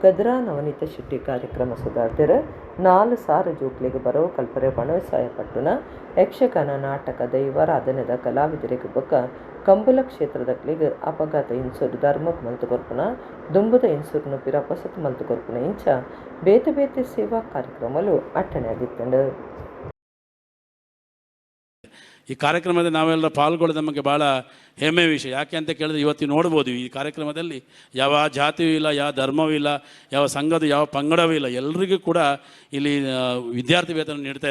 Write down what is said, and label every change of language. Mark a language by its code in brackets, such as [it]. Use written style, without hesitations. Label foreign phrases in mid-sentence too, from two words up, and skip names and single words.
[tcy] ಕದ್ರಾ ನವನೀತ ಶೆಟ್ಟಿ ಕಾರ್ಯಕ್ರಮ ಸುಧಾರ್ತಿರು 4 ಸಾರು ಜೋಕ್ಲಿಗೆ ಬರೋ ಕಲ್ಪರೆ ಬಣವಸಾಯ ಪಟ್ಟುನ ಯಕ್ಷಗಾನ ನಾಟಕ ದೈವಾರಾಧನೆದ ಕಲಾವಿದರಿಗೆ ಬೊಕ್ಕ ಕಂಬುಲ ಕ್ಷೇತ್ರದಕ್ಲಿಗೆ ಅಪಘಾತ ಇನ್ಸೂರು ಧರ್ಮಕ್ಕೆ ಮಲ್ತು ಕೊರ್ಪುನ ದುಂಬುದ ಇನ್ಸೂರ್ನು ಪಿರ ಪಸತ್ ಮಲ್ತು ಕೊರ್ಪುನ ಇಂಚ ಬೇತೆ ಬೇತೆ ಸೇವಾ ಕಾರ್ಯಕ್ರಮಗಳು ಅಟ್ಟಣೆ ಆಗಿತ್ತಂಡು. [kn] ಈ ಕಾರ್ಯಕ್ರಮದಲ್ಲಿ ನಾವೆಲ್ಲ ಪಾಲ್ಗೊಳ್ಳೋದು ನಮಗೆ ಭಾಳ ಹೆಮ್ಮೆ ವಿಷಯ. ಯಾಕೆ ಅಂತ ಕೇಳಿದ್ರೆ ಇವತ್ತು ನೋಡ್ಬೋದು ಈ ಕಾರ್ಯಕ್ರಮದಲ್ಲಿ ಯಾವ ಜಾತಿಯೂ ಇಲ್ಲ, ಯಾವ ಧರ್ಮವೂ ಇಲ್ಲ, ಯಾವ ಸಂಘದ ಯಾವ ಪಂಗಡವೂ ಇಲ್ಲ, ಎಲ್ಲರಿಗೂ ಕೂಡ ಇಲ್ಲಿ ವಿದ್ಯಾರ್ಥಿ ವೇತನ ನೀಡ್ತಾರೆ.